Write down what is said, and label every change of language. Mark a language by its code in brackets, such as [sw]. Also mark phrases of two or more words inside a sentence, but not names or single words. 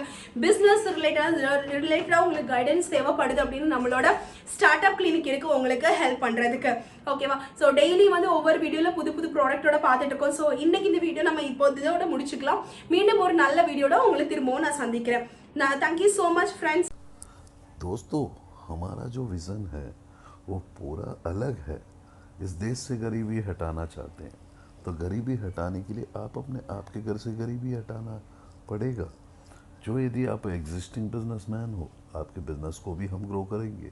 [ta] பிஸ்னஸ் ரிலேட்டடாக உங்களுக்கு கைடன்ஸ் தேவைப்படுது அப்படின்னு நம்மளோட [en] start up clinic [ta] இருக்குது உங்களுக்கு ஹெல்ப் பண்ணுறதுக்கு. ஓகேவா. [en] so daily [ta] வந்து ஒவ்வொரு வீடியோவில் புது புது ப்ராடக்ட்டோட பார்த்துட்டு இருக்கோம். ஸோ இன்னைக்கு இந்த வீடியோ நம்ம இப்போ இதோட முடிச்சுக்கலாம். மீண்டும் ஒரு நல்ல வீடியோட உங்களை திரும்பவும் நான் சந்திக்கிறேன். [en] thank you so much friends. [hi] दोस्तों, हमारा जो विज़न है वो पूरा अलग है। इस देश से गरीबी हटाना चाहते हैं, तो गरीबी हटाने के लिए आपके घर से गरीबी हटाना पड़ेगा। जो यदि आप [en] existing businessman [hi] हो, आपके बिजनेस को भी हम ग्रो करेंगे।